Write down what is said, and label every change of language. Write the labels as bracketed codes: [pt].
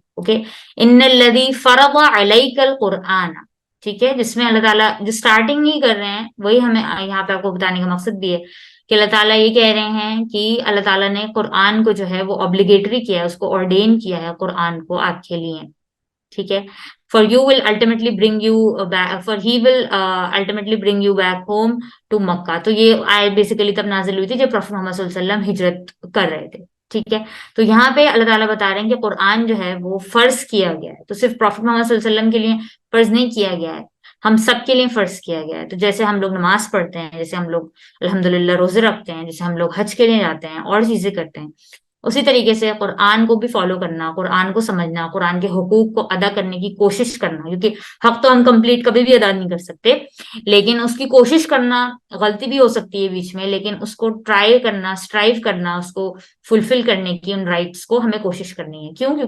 [ar] ओके, इन्नल्लज़ी फरज़ अलैकल कुरान। [hi] ठीक है, जिसमें अल्लाह ताला जो स्टार्टिंग ही कर रहे हैं, वही हमें यहाँ पे आपको बताने का मकसद भी है कि अल्लाह ताला ये कह रहे हैं कि अल्लाह ताला ने कुरान को जो है वो ऑब्लिगेटरी किया है, उसको ऑर्डेन किया है कुरान को आपके लिए। ठीक है, [en] for you will ultimately bring you back, for he will ultimately bring you back home to Mecca. [hi] तो ये आयत बेसिकली तब नाजिल हुई थी जब प्रॉफेट मोहम्मद सल्लल्लाहु अलैहि वसल्लम हिजरत कर रहे थे। ठीक है, तो यहाँ पे अल्लाह ताला बता रहे हैं कि कुरान जो है वो फर्ज किया गया है, तो सिर्फ प्रॉफेट मोहम्मद सल्लल्लाहु अलैहि वसल्लम के लिए फर्ज नहीं किया गया है, हम सब के लिए फर्ज किया गया है। तो जैसे हम लोग नमाज पढ़ते हैं, जैसे हम लोग अल्हम्दुलिल्लाह रोजे रखते हैं, जैसे हम लोग हज के लिए जाते हैं और चीजें करते हैं, उसी तरीके से कुरान को भी फॉलो करना, कुरान को समझना, कुरान के हुकूक को अदा करने की कोशिश करना, क्योंकि हक तो हम कंप्लीट कभी भी अदा नहीं कर सकते, लेकिन उसकी कोशिश करना, गलती भी हो सकती है बीच में, लेकिन उसको ट्राई करना, स्ट्राइव करना, उसको फुलफिल करने की, उन राइट्स को हमें कोशिश करनी है। क्यों?